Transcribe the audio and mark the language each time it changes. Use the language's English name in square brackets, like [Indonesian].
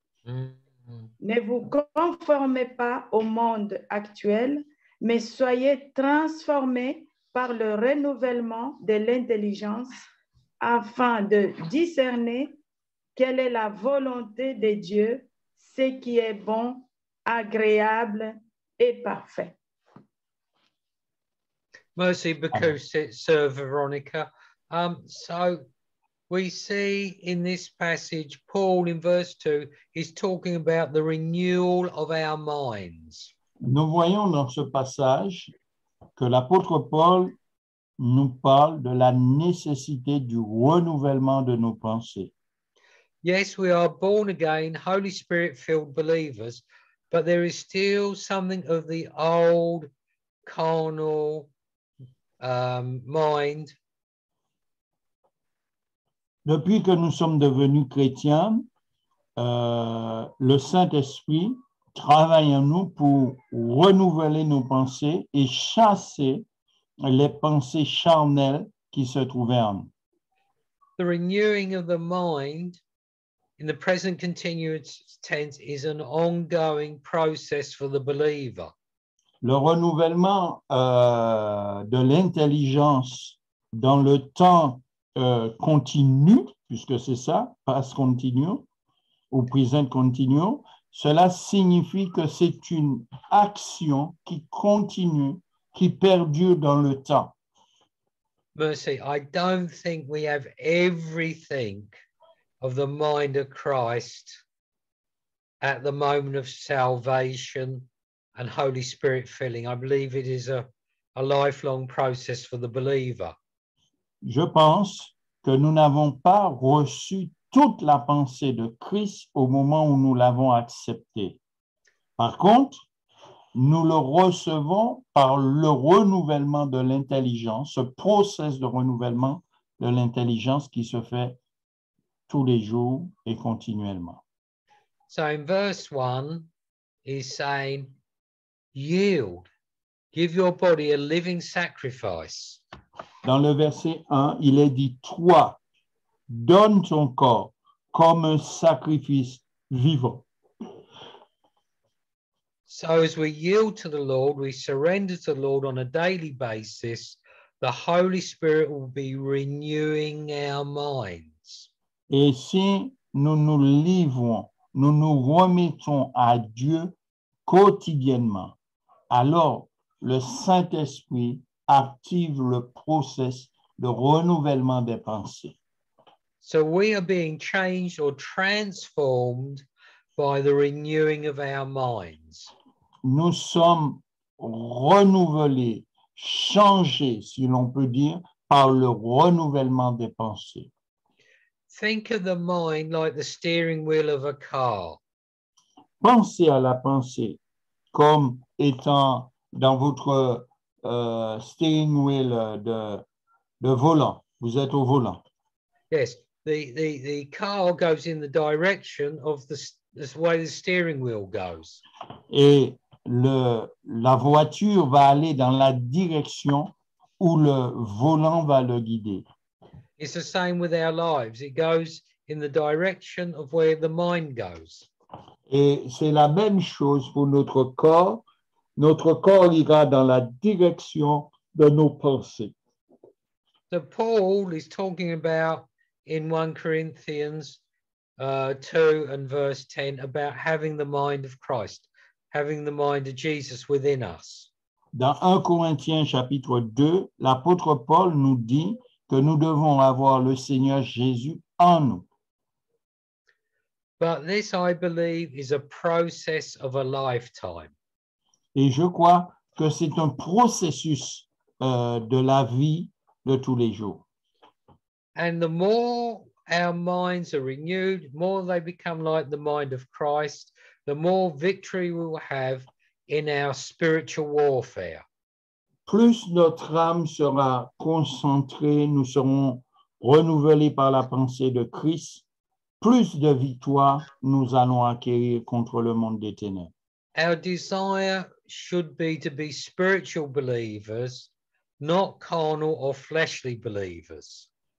[French] Ne vous conformez pas au monde actuel, mais soyez transformés par le renouvellement de l'intelligence afin de discerner quelle est la volonté de Dieu, ce qui est bon, agréable et parfait. [English] Mostly because, Sir Veronica, So we see in this passage, Paul in verse 2 is talking about the renewal of our minds. [French] Nous voyons dans ce passage que l'apôtre Paul nous parle de la nécessité du renouvellement de nos pensées. [English] Yes, we are born again, Holy Spirit-filled believers, but there is still something of the old carnal mind. [French] Depuis que nous sommes devenus chrétiens, le Saint-Esprit travaille en nous pour renouveler nos pensées et chasser les pensées charnelles qui se trouvaient en nous. [English] The renewing of the mind in the present continuous tense is an ongoing process for the believer. [French] Le renouvellement de l'intelligence dans le temps continu, puisque c'est ça, [English] past continuous [French] ou [English] present continuous, [French] cela signifie que c'est une action qui continue, qui perdure dans le temps. [English] Mercy, I don't think we have everything of the mind of Christ at the moment of salvation and Holy Spirit filling. I believe it is a lifelong process for the believer. [French] Je pense que nous n'avons pas reçu toute la pensée de Christ au moment où nous l'avons accepté. Par contre, nous le recevons par le renouvellement de l'intelligence, ce processus de renouvellement de l'intelligence qui se fait tous les jours et continuellement. [English] So in verse 1, he's saying, yield, give your body a living sacrifice. [French] Dans le verset 1, il est dit, toi, donne ton corps comme un sacrifice vivant. [English] So as we yield to the Lord, we surrender to the Lord on a daily basis, the Holy Spirit will be renewing our minds. [French] Et si nous nous livrons, nous nous remettons à Dieu quotidiennement, alors le Saint-Esprit active le processus de renouvellement des pensées. [English] So we are being changed or transformed by the renewing of our minds. [French] Nous sommes renouvelés, changés, si l'on peut dire, par le renouvellement des pensées. [English] Think of the mind like the steering wheel of a car. [French] Pensez à la pensée comme étant dans votre [English] steering wheel [French] de volant. Vous êtes au volant. [English] Yes, the car goes in the direction of the way the steering wheel goes. [French] Et la voiture va aller dans la direction où le volant va le guider. [English] It's the same with our lives. It goes in the direction of where the mind goes. [French] Et c'est la même chose pour notre corps. Notre corps ira dans la direction de nos pensées. [English] So Paul is talking about in 1 Corinthians 2 and verse 10 about having the mind of Christ, having the mind of Jesus within us. [French] Dans 1 Corinthiens chapitre 2, l'apôtre Paul nous dit que nous devons avoir le Seigneur Jésus en nous. [English] But this, I believe, is a process of a lifetime. [French] Et je crois que c'est un processus de la vie de tous les jours. [English] And the more our minds are renewed, more they become like the mind of Christ, the more victory we will have in our spiritual warfare. [French] Plus notre âme sera concentrée, nous serons renouvelés par la pensée de Christ, plus de victoire nous allons acquérir contre le monde des ténèbres. [English] Our desire should be to be spiritual believers, not carnal or fleshly believers.